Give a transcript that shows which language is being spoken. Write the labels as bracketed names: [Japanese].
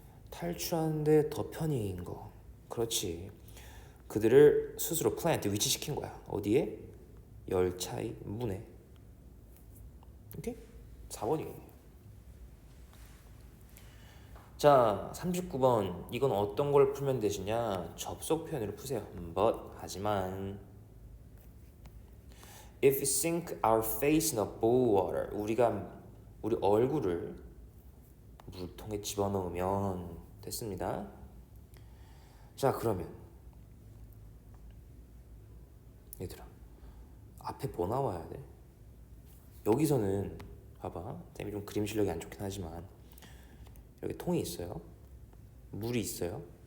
[Korean] 탈출하는데 더 편의인 거. 그렇지. 그들을 스스로 플랜트 위치시킨 거야. 어디에? 열차의 문에. 오케이? 4번이겠네요. 자, 39번. 이건 어떤 걸 풀면 되시냐? 접속 표현으로 푸세요. [English] but [Korean] 하지만 [English] if we sink our face in a bowl water, [Korean] 우리가 우리 얼굴을 물통에 집어넣으면 됐습니다. 자, 그러면 얘들아, 앞에 뭐 나와야 돼? 여기서는 봐봐, 쌤이 좀 그림 실력이 안 좋긴 하지만 여기 통이 있어요, 물이 있어요.